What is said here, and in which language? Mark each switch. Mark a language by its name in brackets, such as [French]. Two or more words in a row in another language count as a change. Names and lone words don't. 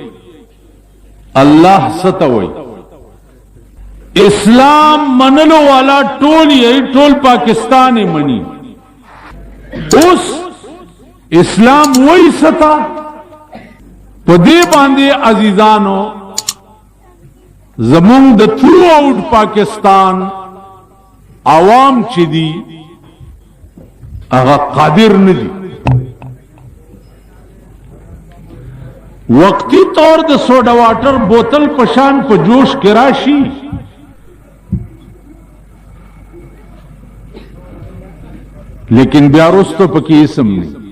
[Pashto] الله څه ته وای؟ اسلام منلو والا ټول یې. ټول پاکستان یې مني. اوس اسلام وای څه ته؟ په دې باندې عزیزانو زمونږ د تھرو آؤٹ پاکستان عوام چې دي هغه قادر نه دي. وقتی طور د [English] soda water [Pashto] بوتل پشان په جوش کې راشي لیکن بیا وروسته پکې اسم نه.